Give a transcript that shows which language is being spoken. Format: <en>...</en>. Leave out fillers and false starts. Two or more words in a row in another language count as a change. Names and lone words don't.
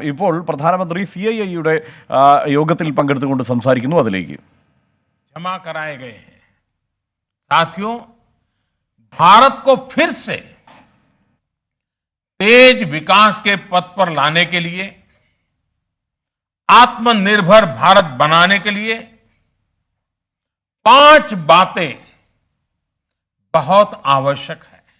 <ml>ഇപ്പോൾ പ്രധാനമന്ത്രി CIIയുടെ യോഗത്തിൽ പങ്കെടുത്തുകൊണ്ട് സംസാരിക്കുന്നു. അതിലേക്ക്</ml> <hi>जमा कराए गए हैं। साथियों, भारत को फिर से तेज विकास के पथ पर लाने के लिए, आत्मनिर्भर भारत बनाने के लिए 5 बातें बहुत आवश्यक है।</hi>